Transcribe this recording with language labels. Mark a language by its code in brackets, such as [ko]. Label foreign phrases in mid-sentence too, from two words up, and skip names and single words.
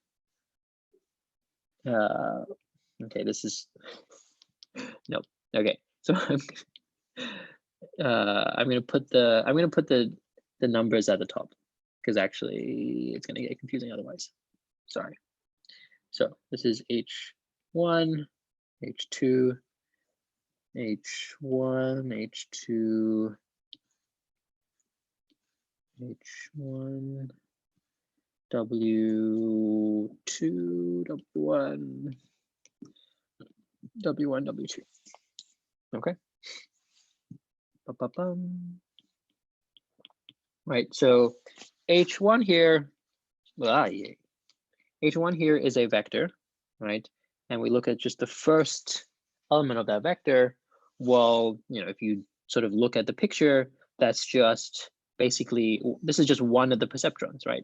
[en] Okay, this is no. Okay, so I'm gonna put the numbers at the top, because actually it's gonna get confusing otherwise. Sorry. So this is H1, H2, H1, H2, H1, W2, W1, W1, W2. Okay. Ba-ba-bum. Right. So H1 here, H1 here is a vector, right? And we look at just the first element of that vector. Well, if you sort of look at the picture, that's just basically, this is just one of the perceptrons, right?